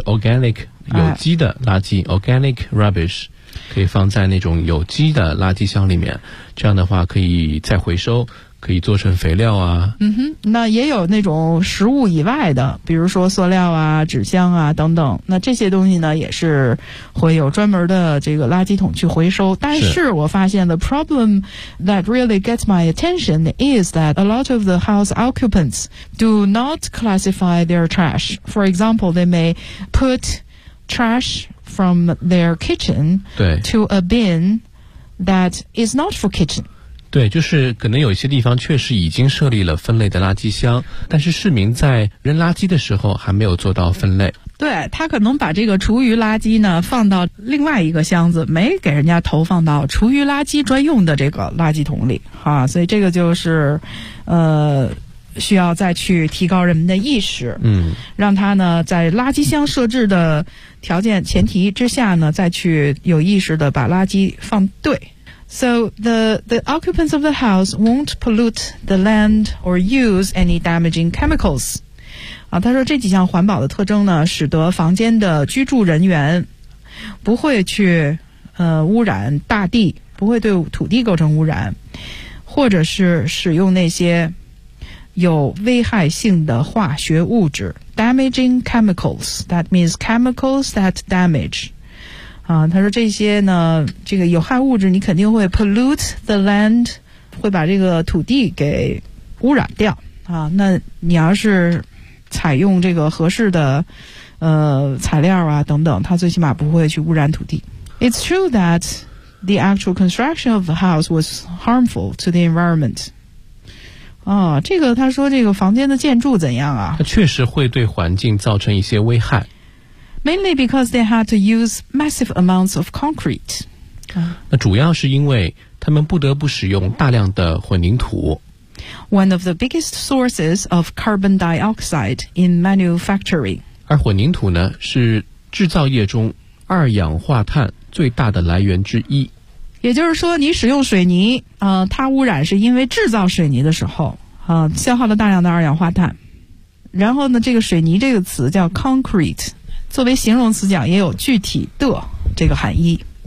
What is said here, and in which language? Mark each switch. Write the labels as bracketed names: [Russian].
[Chinese] 是 organic 有机的垃圾、organic rubbish， 可以放在那种有机的垃圾箱里面。这样的话可以再回收，可以做成肥料啊。嗯哼，那也有那种食物以外的，比如说塑料啊、纸箱啊等等。那这些东西呢，也是会有专门的这个垃圾桶去回收。但是我发现 [English] the problem that really gets my attention is that a lot of the house occupants do not classify their trash. For example, they may put trash from their kitchen to a bin that is not for kitchen. [Chinese] 对，就是可能有一些地方确实已经设立了分类的垃圾箱，但是市民在扔垃圾的时候还没有做到分类。对，他可能把这个厨余垃圾呢放到另外一个箱子，没给人家投放到厨余垃圾专用的这个垃圾桶里啊，所以这个就是需要再去提高人们的意识，让他呢在垃圾箱设置的条件前提之下呢，再去有意识的把垃圾放对。 [English] So the occupants of the house won't pollute the land or use any damaging chemicals. [Chinese] 啊，他说这几项环保的特征呢，使得房间的居住人员不会去污染大地，不会对土地构成污染，或者是使用那些有危害性的化学物质 damaging chemicals. [English] That means chemicals that damage. [Chinese] 他说这些呢，这个有害物质你肯定会 [English] pollute the land， [Chinese] 会把这个土地给污染掉啊。那你要是采用这个合适的材料啊等等，它最起码不会去污染土地。 [English] It's true that the actual construction of the house was harmful to the environment. [Chinese] 啊，这个他说这个房间的建筑怎样啊？它确实会对环境造成一些危害。 [English] Mainly because they had to use massive amounts of concrete. [Chinese] 那主要是因为他们不得不使用大量的混凝土。 [English] One of the biggest sources of carbon dioxide in manufacturing. [Chinese] 而混凝土呢，是制造业中二氧化碳最大的来源之一。也就是说，你使用水泥，它污染是因为制造水泥的时候，消耗了大量的二氧化碳。然后呢，这个水泥这个词叫 concrete。作为形容词讲也有具体的这个含义。